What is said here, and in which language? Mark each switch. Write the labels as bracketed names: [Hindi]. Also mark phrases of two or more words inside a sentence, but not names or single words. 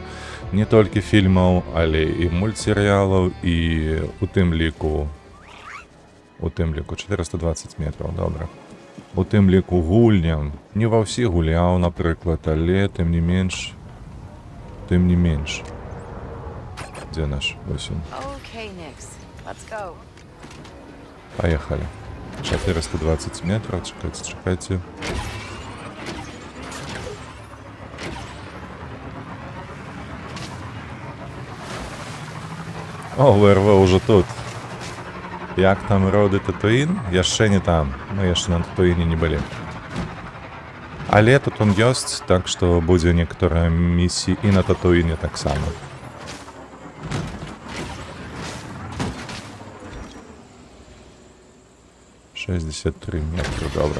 [Belarusian] Не толькі фільмаў, але і мультсерыялаў, і у тым ліку 420 метраў, добра. У тым ліку гульням. Не ва ўсіх гуляў, напрыклад, але тым не менш. Дзе наш? [Ukrainian] Ось он. [Russian] Поехали. 420 метров. Чекайте. О, ВРВ уже тут. [Belarusian] Як там роды Татуін? Яшчэ не там. Мы яшчэ на Татуіне не былі. Але тут он ёсць, так што будзе некаторыя місіі і на Татуіне таксама. $63 метры, добра.